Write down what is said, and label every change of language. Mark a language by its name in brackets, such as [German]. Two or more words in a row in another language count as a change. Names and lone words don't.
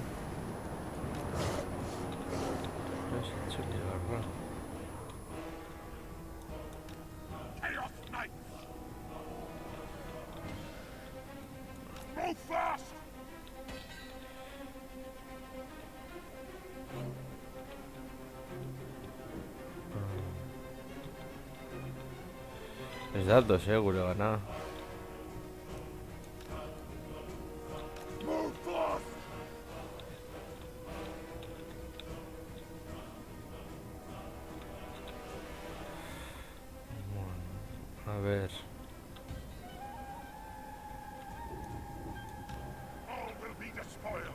[Basque] Ez itzuli garra. [English] Chaos Knights! Move fast! [Basque] Ez datoz, gure gana. [English] Move fast! [Spanish] A ver. [English] All will be despoiled!